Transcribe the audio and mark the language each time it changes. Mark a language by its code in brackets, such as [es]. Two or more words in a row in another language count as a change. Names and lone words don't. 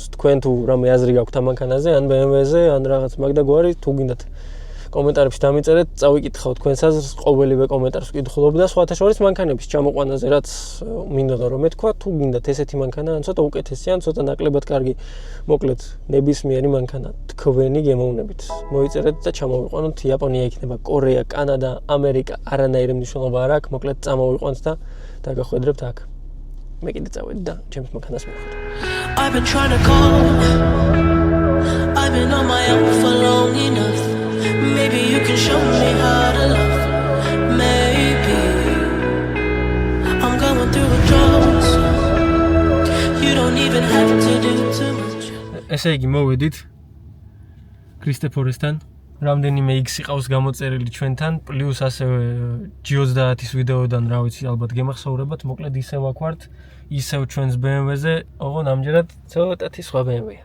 [ka] თქვენ თუ რამე აზრი გაქვთ ამ მანქანაზე, ან BMW-ზე, ან რაღაც მაგ და გვარი, თუ გინდათ კომენტარებში დამიწერეთ, წავიკითხავ თქვენს აზრს, ყოველივე კომენტარს ვკითხულობ და სხვათა შორის მანქანების ჩამოყვანაზე, რაც მინდოდა რომ მეთქვა, თუ გინდათ ესეთი მანქანა, ან ცოტა უკეთესი, ან ცოტა ნაკლებად კარგი, მოკლედ ნებისმიერი მანქანა თქვენი გემოვნებით. მოიწერეთ და ჩამოვიყვანოთ, იაპონია იქნება, კორეა, კანადა, ამერიკა, არანაირი მნიშვნელობა არ აქვს, მოკლედ წამოვიყვანთ და დაგახვედრებთ აქ. მე კიდე წავედი და ჩემს მანქანას მივხვდი. [en] I've been trying to call. I've been on my own for long enough. Maybe you can show me how to love. Maybe I'm going through withdrawals. You don't even have to do too much. [ka] ესე იგი მოვედით კრისტეფორესთან. რამდენიმე X იყავს გამოწერილი ჩვენთან, პლუს ასევე G30-ის ვიდეოდან, რა ვიცი, ალბათ გემახსოვრებათ, მოკლედ ისევ აქ ვართ, ისევ ჩვენს BMW-ზე, ოღონ ამჯერად ცოტათი სხვა BMW-ია.